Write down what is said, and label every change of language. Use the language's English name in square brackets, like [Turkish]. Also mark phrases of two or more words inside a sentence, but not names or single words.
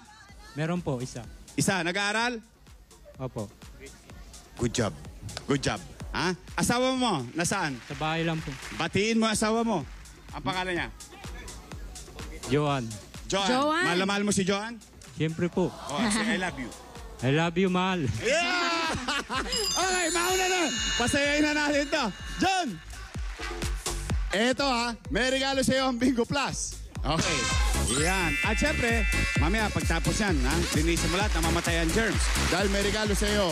[Filipino] Meron po, isa. Isa, nag-aaral? Opo. [English] Good job. Good job. [Filipino] Ha? Asawa mo, nasaan? Sa bahay lang po. Batiin mo asawa mo. Ang pangalan niya? Joan. Joan. Joan. Mahal na mahal mo si Joan? Siyempre po. [English] Oh, say I love you. I love you, [Filipino] mahal. Yeah! Okay, mauna na. Pasayain na natin to. John! Eto ha, may regalo sa'yo ang Bingo Plus. Okay. Yan. At syempre, mamaya pagtapos yan, ha? Linisin mo lahat, namamatay ang germs. Dahil may regalo sa'yo.